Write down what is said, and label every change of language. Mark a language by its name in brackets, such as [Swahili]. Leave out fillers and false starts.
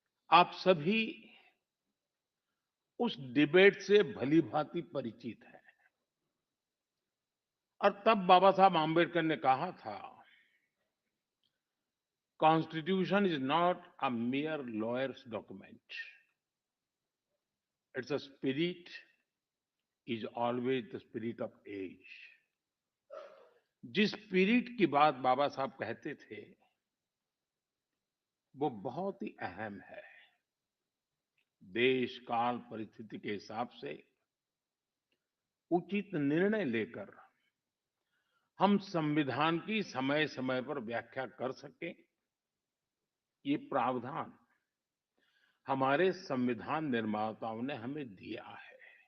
[Hindi] आप सभी उस डिबेट से भलीभांति परिचित हैं और तब बाबा साहब आम्बेडकर ने कहा था, [English] Constitution is not a mere lawyer's document. Its a spirit is always the spirit of age. [Hindi] जिस स्पिरिट की बात बाबा साहब कहते थे, वो बहुत ही अहम है। देश काल परिस्थिति के हिसाब से उचित निर्णय लेकर हम संविधान की समय समय पर व्याख्या कर सकें, ये प्रावधान हमारे संविधान निर्माताओं ने हमें दिया है।